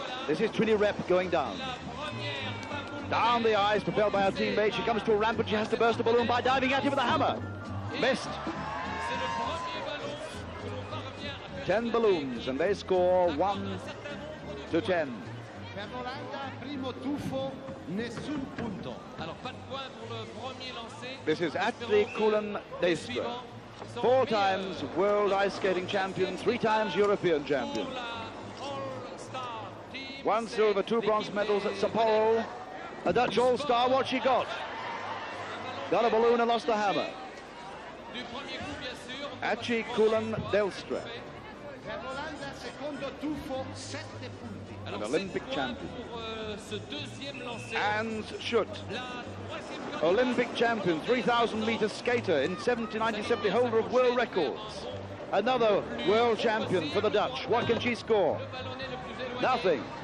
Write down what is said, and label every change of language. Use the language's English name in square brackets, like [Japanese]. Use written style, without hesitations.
[English] This is Trini Rep going down. Down the ice, propelled by her teammate. She comes to a ramp, but she has to burst the balloon by diving at him with a hammer. Missed. 10 balloons, and they score 1 to 10. [Italian] Per l'Olanda, primo tuffo, nessun punto. [English] This is Atli Kulen Deistra, 4 times world ice skating champion, 3 times European champion. 1 silver, 2 bronze medals at Sapporo. A Dutch all-star, what she got? Got a balloon and lost the hammer. Atli Kulen Deistra, [Italian] Per l'Olanda, secondo tuffo, 7 punti. [English] an Olympic champion. And Schutt, Olympic champion, 3,000 meter skater in 1970, holder of world records. Another world champion for the Dutch. What can she score? Nothing.